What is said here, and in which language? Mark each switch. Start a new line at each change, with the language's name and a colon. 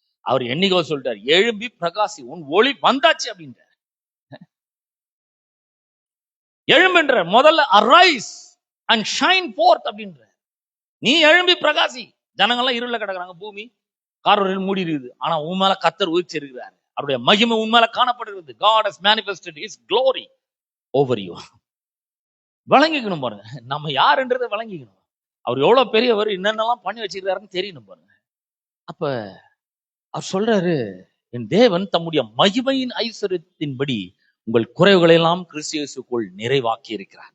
Tamil: அவர் என்னைக்கோ சொல்லிட்டாரு, எழும்பி பிரகாசி, உன் ஒளி வந்தாச்சு அப்படின்றார். எழும்புன்ற முதல்ல
English: arise and shine forth
Tamil: அப்படின்ற. நீ எழும்பி பிரகாசி. ஜனங்கள்லாம் இருள கிடக்குறாங்க, பூமி கார்வரில் மூடி இருக்குது. ஆனா உன் மேல கர்த்தர் உயிர்ச்சிருக்கிறாரு. அவருடைய மகிமை உன் மேல காணப்படுகிறது.
English: God has manifested his glory over you.
Tamil: வழங்கிக்கணும் பாருங்க, நம்ம யாருன்றதை வழங்கிக்கணும். அவர் எவ்வளவு பெரியவர், என்னென்னலாம் பண்ணி வச்சிருக்காருன்னு தெரியணும் பாருங்க. அப்ப அவர் சொல்றாரு, என் தேவன் தம்முடைய மகிமையின் ஐஸ்வர்யத்தின்படி உங்கள் குறைவுகளை எல்லாம் கிறிஸ்து இயேசுக்குள் நிறைவாக்கி இருக்கிறார்.